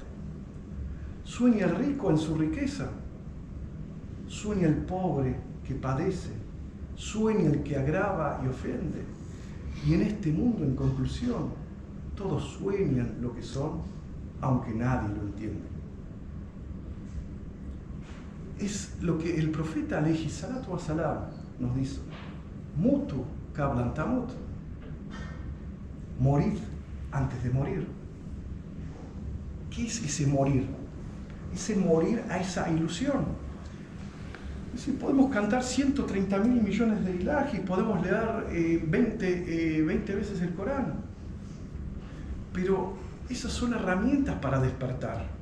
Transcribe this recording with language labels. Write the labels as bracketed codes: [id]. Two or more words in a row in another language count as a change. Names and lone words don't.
[es] Sueña el rico en su riqueza, sueña el pobre que padece, sueña el que agrava y ofende, y en este mundo, en conclusión, todos sueñan lo que son, aunque nadie lo entiende. Es lo que el profeta [ar] عليه الصلاة والسلام [es] nos dice: [ar] موتوا قبل تموتوا, [es] morir antes de morir. ¿Qué es ese morir? Ese morir a esa ilusión. Es decir, podemos cantar 130.000 millones de ilahis, podemos leer 20 veces el Corán, pero esas son herramientas para despertar.